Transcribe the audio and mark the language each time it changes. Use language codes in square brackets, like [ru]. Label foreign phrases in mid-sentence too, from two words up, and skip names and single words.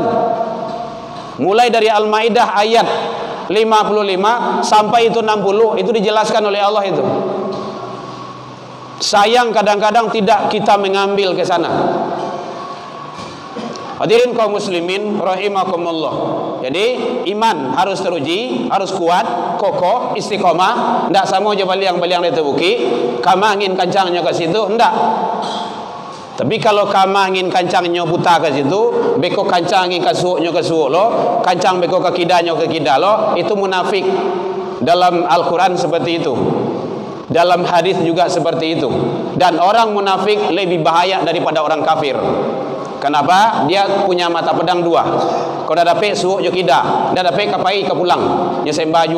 [id] Mulai dari Al-Maidah ayat 55 sampai itu 60, itu dijelaskan oleh Allah itu. Sayang kadang-kadang tidak kita mengambil ke sana. Hadirin kaum muslimin rahimakumullah. Jadi iman harus teruji, harus kuat, kokoh, istiqomah. Tidak sama aja [min] baliang-baliang di tebuki, kama angin kancangnya ke situ, tidak. Tapi kalau kama angin kancangnya buta ke situ, beko kancang angin kasuuknya ke suuk lo, kancang beko ke kidanya ke kida lo, [id] itu munafik. Dalam Al-Quran seperti itu. Dalam hadis juga seperti itu. Dan orang munafik lebih bahaya daripada orang kafir. Kenapa? Dia punya mata pedang 2. [min] Kalau dah dapat suuk jo kida, dah dapat kapai ke pulang, nya sembah jo.